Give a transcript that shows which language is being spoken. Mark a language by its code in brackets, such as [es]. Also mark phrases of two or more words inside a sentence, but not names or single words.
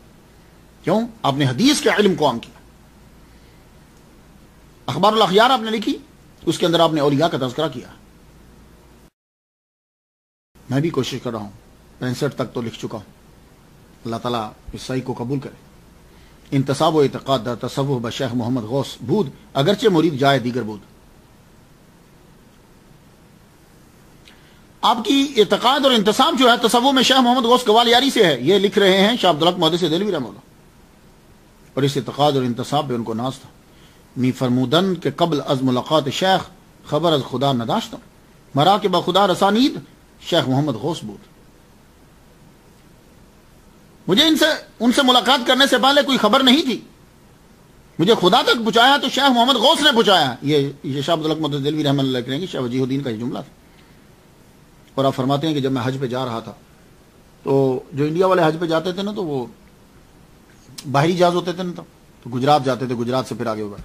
[ur] کیوں؟ آپ نے حدیث کے علم کو عام کیا۔ اخبار الاخیار آپ نے لکھی، اس کے اندر آپ نے اولیاء کا تذکرہ کیا۔ میں بھی کوشش کر رہا ہوں، 65 تک تو لکھ چکا ہوں، اللہ تعالیٰ اس صحیح کو قبول کرے۔ [fa] انتصاب و اعتقاد در تصوف بشیخ محمد غوث بود اگرچہ مرید جائے دیگر بود۔ [ur] آپ کی اعتقاد اور انتصاب جو ہے تصوف میں شیخ محمد غوث گوالیاری سے ہے، یہ لکھ رہے ہیں شاہ عبدالحق محدث دہلوی رحمہ اللہ۔ اور اس اعتقاد اور انتصاب پہ ان کو ناز تھا. [fa] می فرمودن کہ قبل از ملاقات شیخ خبر از خدا نداشتم، مرا کہ بخدا رسانید شیخ محمد غوث بود. [ur] مجھے ان سے ملاقات کرنے سے پہلے کوئی خبر نہیں تھی، مجھے خدا تک پہنچایا تو شیخ محمد غوث نے پہنچایا. یہ شاہ عبدالحق محدث دہلوی رحمۃ اللہ کریں گے شاہ وجیہ الدین کا یہ جملہ تھا. اور آپ فرماتے ہیں کہ جب میں حج پہ جا رہا تھا تو جو انڈیا والے حج پہ جاتے تھے نا تو وہ باہری جہاز ہوتے تھے نا تو گجرات جاتے تھے، گجرات سے پھر آگے ہو گیا.